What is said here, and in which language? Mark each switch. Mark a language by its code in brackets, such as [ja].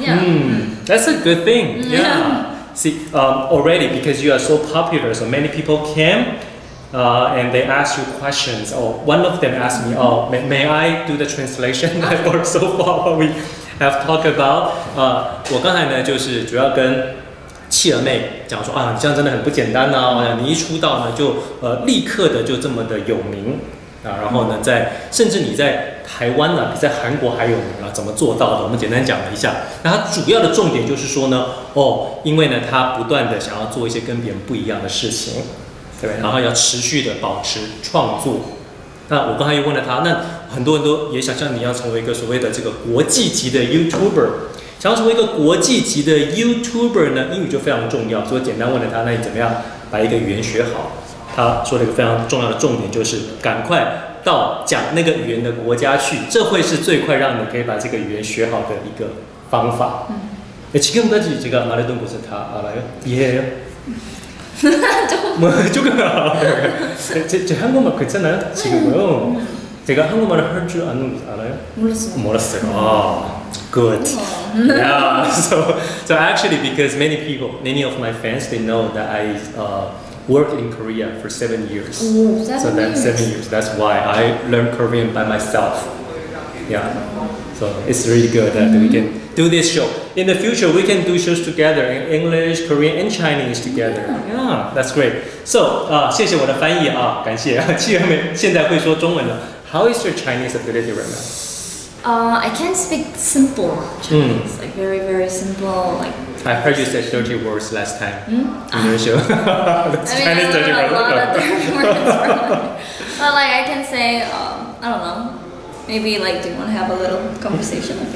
[en] Yeah. That's a good thing. Yeah. See, already because you are so popular, so many people came. And they ask you questions. Oh, one of them asked me, "Oh, may I do the translation?" Or so far what we have talked about. [zh] 我刚才呢，就是主要跟企鹅妹讲说啊，你这样真的很不简单呐！你一出道呢，就立刻的就这么的有名啊，然后呢，甚至你在台湾呢，比在韩国还有名啊，怎么做到的？我们简单讲了一下。那它主要的重点就是说呢，因为呢，他不断的想要做一些跟别人不一样的事情。对，然后要持续的保持创作。那我刚才又问了他，那很多人都也想像你要成为一个所谓的这个国际级的 YouTuber， 想要成为一个国际级的 YouTuber 呢，英语就非常重要。所以简单问了他，那你怎么样把一个语言学好？他说了一个非常重要的重点，就是赶快到讲那个语言的国家去，这会是最快让你可以把这个语言学好的一个方法。 [ko] 지금까지 제가 말했던 곳은 다 알아요? 이해해요? 조금. 제 한국말 괜찮아요? 지금요? 제가 한국말을 할 줄 아는 알아요? 몰랐어요. [en] Good. Yeah. So actually, because many of my fans, they know that I worked in Korea for 7 years. Ooh, so that's 7 years. That's why I learned Korean by myself. Yeah. So it's really good that we can do this show. In the future, we can do shows together in English, Korean, and Chinese together. Yeah, that's great. [zh] So, 谢谢我的翻译啊，感谢。企鹅妹现在会说中文了。 [en] How is your Chinese ability right now? I can speak simple Chinese, like very, very simple. Like I heard you said 30 words last time in your show. That's Chinese 30 words. A lot of different words. But like I can say, I don't know. Maybe like, do you want to have a little conversation?